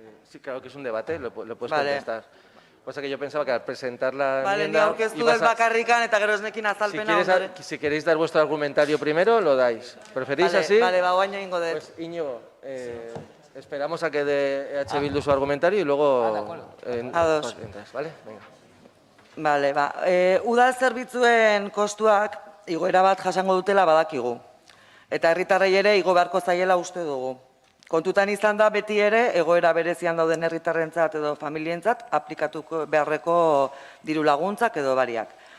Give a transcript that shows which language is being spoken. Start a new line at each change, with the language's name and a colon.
Spanish: Sí, claro que es un debate, lo puedes contestar. Pasa que yo pensaba que al presentar la enmienda...
Basque: Vale, ni aurkeztu dut bakarrikan eta gero esnekin azalpena.
Spanish: Si queréis dar vuestro argumentario primero, lo dais. ¿Preferís así?
Basque: Vale, oain egingo dut.
Spanish: Pues, Íñigo, esperamos a que dé EH Bildu su argumentario y luego...
Basque: Ados.
Spanish: ¿Vale? Venga.
Basque: Bale, udal zerbitzuen kostuak igoera bat jasango dutela badakigu. Eta herritarrei ere igo beharko zaiela uste dugu. Kontutan izan da beti ere egoera berezian dauden herritarrentzat edo familientzat aplikatuko beharreko diru laguntzak edo bariak.